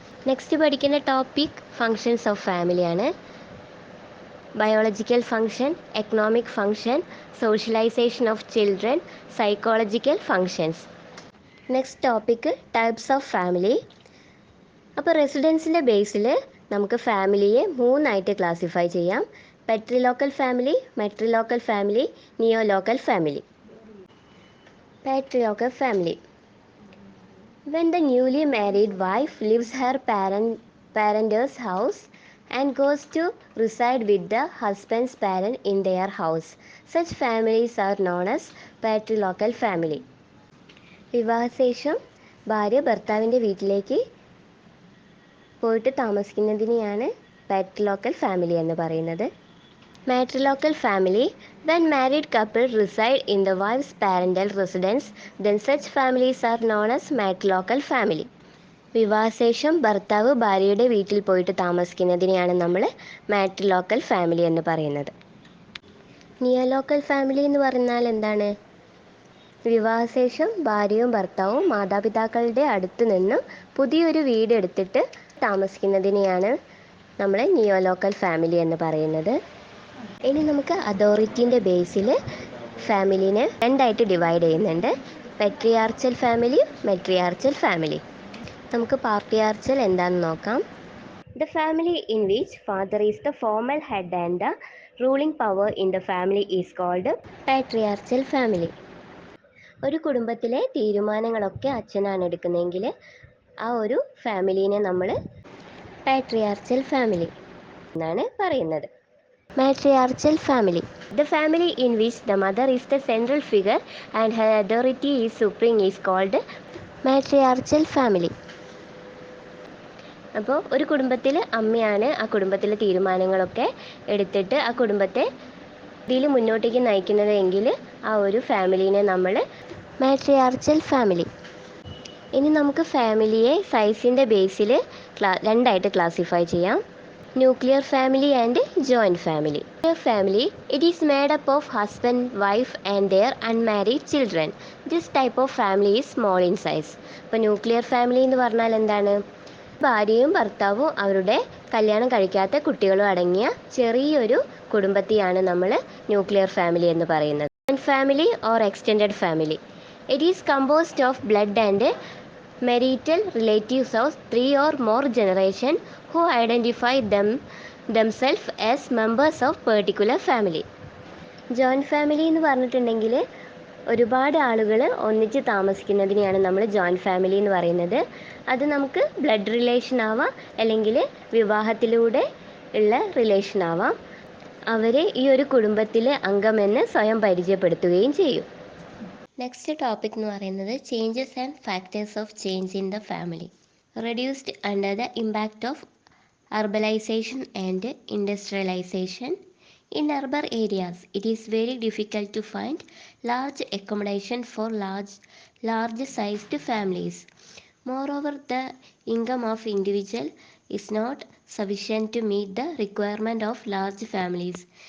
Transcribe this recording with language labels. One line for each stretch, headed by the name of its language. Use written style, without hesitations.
Malayalam: Next പഠിക്കുന്ന topic functions of ഫാമിലിയാണ്. Biological function, economic function, socialisation of children, psychological functions. Next topic types of family. അപ്പോൾ റെസിഡൻസിൻ്റെ ബേസിൽ നമുക്ക് ഫാമിലിയെ മൂന്നായിട്ട് ക്ലാസിഫൈ ചെയ്യാം. Patrilocal family, മെട്രിലോക്കൽ family, നിയോലോക്കൽ family. Patrilocal family.
English: When the newly married wife leaves her parents' house and goes to reside with the husband's parent in their house, such families are known as patrilocal family.
Malayalam: വിവാഹശേഷം ഭാര്യ ഭർത്താവിൻ്റെ വീട്ടിലേക്ക് പോയിട്ട് താമസിക്കുന്നതിനെയാണ് patrilocal family എന്ന് പറയുന്നത്. മാട്രിലോക്കൽ family.
English: When married couple reside in the wife's parental residence, then such families are known as matrilocal family.
Malayalam: വിവാഹശേഷം ഭർത്താവ് ഭാര്യയുടെ വീട്ടിൽ പോയിട്ട് താമസിക്കുന്നതിനെയാണ് നമ്മൾ മാട്രിലോക്കൽ ഫാമിലി എന്ന് പറയുന്നത്. നിയോലോക്കൽ ഫാമിലി എന്ന് പറഞ്ഞാൽ എന്താണ്? വിവാഹശേഷം ഭാര്യയും ഭർത്താവും മാതാപിതാക്കളുടെ അടുത്ത് നിന്ന് പുതിയൊരു വീട് എടുത്തിട്ട് താമസിക്കുന്നതിനെയാണ് നമ്മൾ നിയോ ലോക്കൽ ഫാമിലി എന്ന് പറയുന്നത്. ഇനി നമുക്ക് അതോറിറ്റീൻ്റെ ബേസിൽ ഫാമിലീനെ രണ്ടായിട്ട് ഡിവൈഡ് ചെയ്യുന്നുണ്ട്. പെട്രിയാർച്ചൽ ഫാമിലി, മെട്രിയാർച്ചൽ ഫാമിലി. നമുക്ക് പാട്രിയാർച്ചൽ എന്താണെന്ന് നോക്കാം.
English: The family in which father is the formal head and the ruling power in the family is called patriarchal family.
Malayalam: ഒരു കുടുംബത്തിലെ തീരുമാനങ്ങളൊക്കെ അച്ഛനാണ് എടുക്കുന്നതെങ്കിൽ ആ ഒരു ഫാമിലീനെ നമ്മൾ പാട്രിയാർച്ചൽ ഫാമിലി എന്നാണ് പറയുന്നത്.
English: Matriarchal family. The family in which the mother is the central figure and her authority is supreme is called matriarchal family.
Malayalam: അപ്പോൾ ഒരു കുടുംബത്തിൽ അമ്മയാണ് ആ കുടുംബത്തിലെ തീരുമാനങ്ങളൊക്കെ എടുത്തിട്ട് ആ കുടുംബത്തെ ഇതിൽ മുന്നോട്ടേക്ക് നയിക്കുന്നത് എങ്കിൽ ആ ഒരു ഫാമിലീനെ നമ്മൾ മാട്രിയാർച്ചൽ ഫാമിലി. ഇനി നമുക്ക് ഫാമിലിയെ സൈസിൻ്റെ ബേസിൽ രണ്ടായിട്ട് ക്ലാസിഫൈ ചെയ്യാം.
English: Nuclear family and joint family. Family, it is made up of husband, wife and their unmarried children. This type of family is small in size.
Malayalam: അപ്പോൾ ന്യൂക്ലിയർ ഫാമിലി എന്ന് പറഞ്ഞാൽ എന്താണ്? ഭാര്യയും ഭർത്താവും അവരുടെ കല്യാണം കഴിക്കാത്ത കുട്ടികളും അടങ്ങിയ ചെറിയൊരു കുടുംബത്തെയാണ് നമ്മൾ ന്യൂക്ലിയർ ഫാമിലി എന്ന് പറയുന്നത്.
English: Family or extended family, it is composed of blood and marital relatives of 3 or more generation who identify themselves as members of particular family.
Malayalam: Joint family എന്ന് പറഞ്ഞിട്ടുണ്ടെങ്കിൽ ഒരുപാട് ആളുകൾ ഒന്നിച്ച് താമസിക്കുന്നതിനെയാണ് നമ്മൾ ജോയിൻറ്റ് ഫാമിലി എന്ന് പറയുന്നത്. അത് നമുക്ക് ബ്ലഡ് റിലേഷൻ ആവാം, അല്ലെങ്കിൽ വിവാഹത്തിലൂടെ ഉള്ള റിലേഷൻ ആവാം. അവർ ഈ ഒരു കുടുംബത്തിലെ അംഗമെന്ന് സ്വയം പരിചയപ്പെടുത്തുകയും ചെയ്യും. നെക്സ്റ്റ് ടോപ്പിക് എന്ന് പറയുന്നത്
English: Changes and factors of change in the family. Reduced under the impact of urbanisation and industrialisation. In urban areas, it is very difficult to find large accommodation for large-sized families. Moreover, the income of individual is not sufficient to meet the requirement of large families.